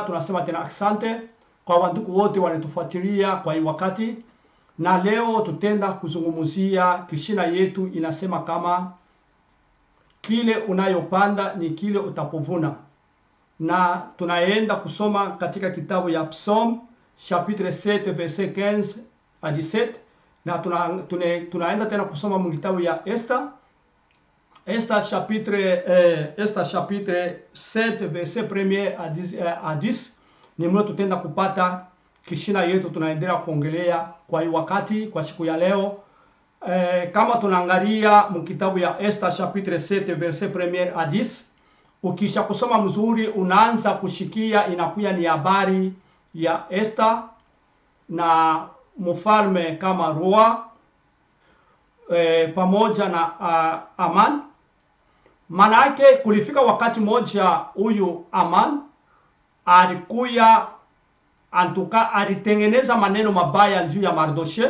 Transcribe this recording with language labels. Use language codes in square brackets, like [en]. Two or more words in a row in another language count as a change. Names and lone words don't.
[sw] Tunasema tena asante kwa wandugu wote wanatufuatilia kwa hii wakati. Na leo tutenda kuzungumzia kishina yetu inasema kama kile unayopanda ni kile utapovuna. Na tunaenda kusoma katika kitabu ya Psalm [fr] chapitre 7 verset 15 à 17, [sw] na tunaenda tena kusoma mu kitabu ya Esther [fr] chapitre 7 verset 1 à 10. [sw] Ni mlo tutenda kupata kishina yetu tunaendelea kuongelea kwa hii wakati kwa siku ya leo. Kama tunaangalia mu kitabu ya Esther [fr] chapitre 7 verset 1 à 10, [sw] ukisha kusoma mzuri unaanza kushikia inakuya ni habari ya Esther na mfalme kama roi pamoja na Aman. Manake kulifika wakati moja huyu Aman alikuya antuka alitengeneza maneno mabaya juu ya Mardoche.